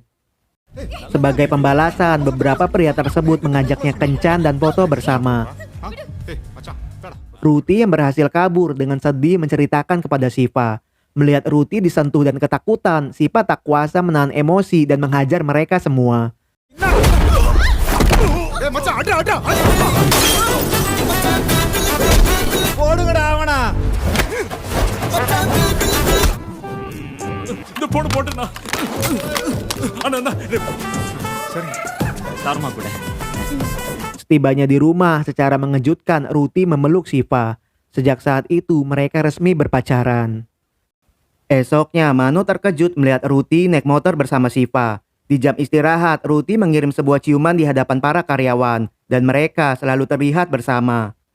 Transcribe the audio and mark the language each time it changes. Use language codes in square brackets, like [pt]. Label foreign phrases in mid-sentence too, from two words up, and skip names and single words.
[id] Sebagai pembalasan, beberapa pria tersebut mengajaknya kencan dan foto bersama. Ruti yang berhasil kabur dengan sedih menceritakan kepada Siva. Melihat Ruti disentuh dan ketakutan, Siva tak kuasa menahan emosi dan menghajar mereka semua. [ta] அட அட போடுங்கடா அவனா. இந்த போடு போட்டுண்ணா. அண்ணா [id] Sarma kuda. Setibanya di rumah, secara mengejutkan Ruti memeluk Siva. Sejak saat itu mereka resmi berpacaran. Esoknya Mano terkejut melihat Ruti naik motor bersama Siva. Di jam istirahat, Ruti mengirim sebuah ciuman di hadapan para karyawan dan mereka selalu terlihat bersama.